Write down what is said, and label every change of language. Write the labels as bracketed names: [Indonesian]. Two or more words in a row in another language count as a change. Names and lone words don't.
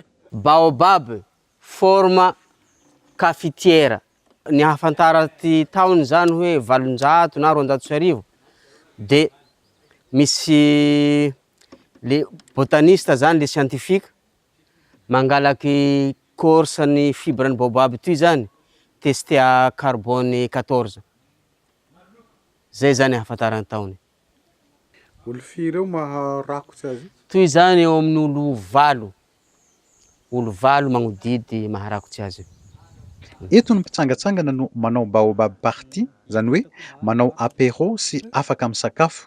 [Malagasy] Baobab forma cafetière. Ny hafantara ty taony zany hoe 800 na 400 de misy le botaniste zany le scientifique mangalaky corse ny fibre ny baobab ty zany [French] testé à carbone 14. [Malagasy] Zay zany hafantarany taony. Olo firy eo maharakotsy azy? Toy zany eo amin'ny olo valo magnodidy maharakotsy azy. Eto ny mpitsangatsangana no manao baobab party, zany hoe manao apéro sy afaka misakafo.